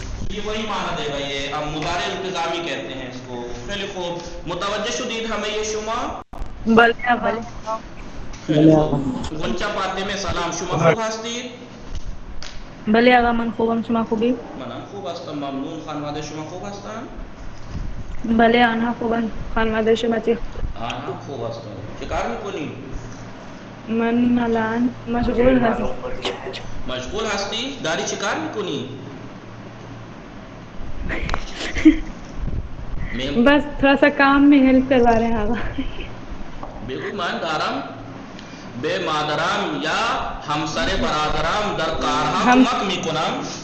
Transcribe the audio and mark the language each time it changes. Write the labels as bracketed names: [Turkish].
[Urdu] یہ وہی معنی دے گا. یہ اب مضارع التزامی کہتے ہیں اس کو. [Persian] خیلی خوب, متوجہ شدید ہمیں یہ شما. بلے آغا. خیلی خوب. غنچہ پاتے میں سلام, شما خوب هستید؟ بله آقا من خوبم, شما خوبی؟ منم خوب هستم, ممنون. خانواده شما خوب هستن؟ بله آنها خوبن. خانواده شما چی؟ آنها خوب هستن. چه کار میکنی؟ من الان مشغول هستم. مشغول هستی؟ داری چه کار میکنی؟ [Urdu] بس تھوڑا سا کام میں ہیلپ کروا رہے ہیں آبا. [Persian] بگو من دارم به مادرم یا همسر برادرم در کارها کمک میکنم.